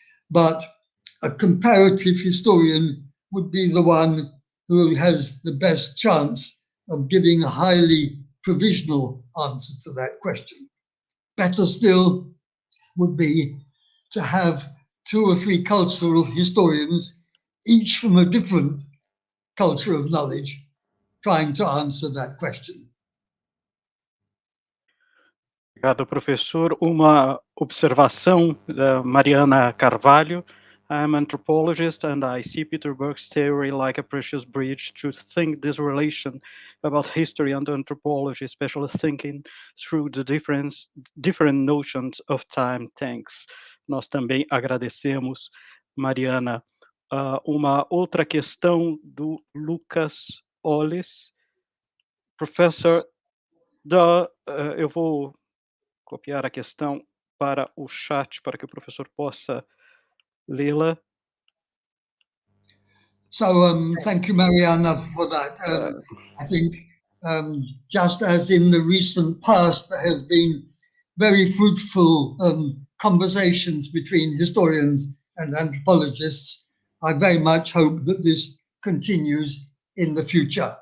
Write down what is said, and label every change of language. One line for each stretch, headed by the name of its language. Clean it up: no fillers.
English: But a comparative historian would be the one who has the best chance of giving a highly provisional answer to that question. Better still would be to have 2 or 3 cultural historians, each from a different culture of knowledge, trying to answer that question.
Portuguese: Obrigado, professor. Uma observação da Mariana Carvalho.
English: I'm an anthropologist and I see Peter Burke's theory like a precious bridge to think this relation about history and anthropology, especially thinking through the different notions of time. Thanks.
Portuguese: Nós também agradecemos, Mariana. Uma outra questão do Lucas Olles. Professor, eu vou copiar a questão para o chat para que o professor possa lê-la.
English: So thank you, Mariana, for that. I think just as in the recent past, there has been very fruitful conversations between historians and anthropologists. I very much hope that this continues in the future.